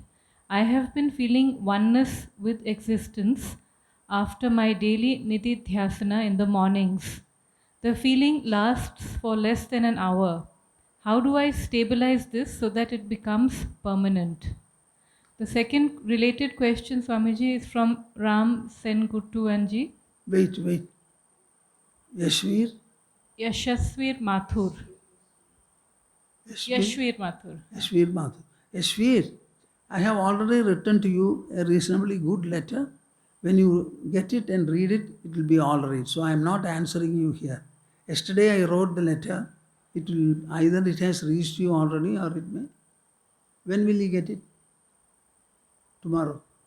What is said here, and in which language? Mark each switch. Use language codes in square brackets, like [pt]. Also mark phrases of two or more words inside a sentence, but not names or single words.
[en] I have been feeling oneness with existence after my daily nididhyasana in the mornings. The feeling lasts for less than an hour. How do I stabilize this so that it becomes permanent? The second related question, Swamiji, is from Ram Senguttuanji. Wait. Yashvir? Yashasvir Mathur. Yashvir Mathur. Yashvir Mathur. Yashvir, I have already written to you a reasonably good letter. When you get it and read it, it will be all right. So I am not answering you here. Yesterday I wrote the letter. It will either it has reached you already or it may. When will you get it? Tomorrow.